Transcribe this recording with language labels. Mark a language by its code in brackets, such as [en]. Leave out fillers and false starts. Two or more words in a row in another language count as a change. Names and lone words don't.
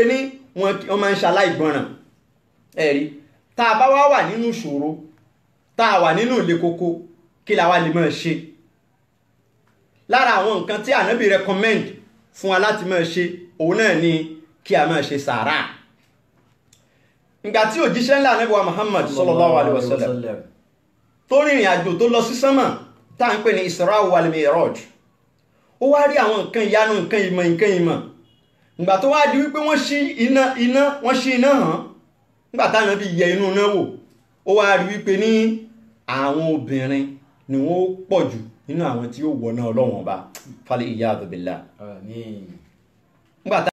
[yo] ní wọn máa ń ṣaláìgbọràn ẹ̀rí tá a bá wá wà nínú ìṣòro tá a wà nínú ilé kókó kí la wá lè máa ṣe lára àwọn nǹkan tí ànábì recommend fún wa láti máa ṣe òun náà ni kí a máa ṣe sàárà ìgbà tí òjíṣẹ́ ńlá ànábì wa Muhammad [ar] صلى الله عليه وسلم [yo] tó rìnrìn àjò tó lọ sí sánmà tá à ń pè ní Isra wal Mi'raj ó wá rí àwọn nǹkan ìyanu nǹkan ìmọ̀ ìgbà tó wá di wípé wọ́n ṣí iná hàn nígbà táwọn bí yẹ inú náà wò ó wá rí wípé ní àwọn obìnrin ni wọ́n pọ̀ jù nínú àwọn tí ó wọ̀ náà Ọlọ́run ọba [ar] فالعياذ بالله.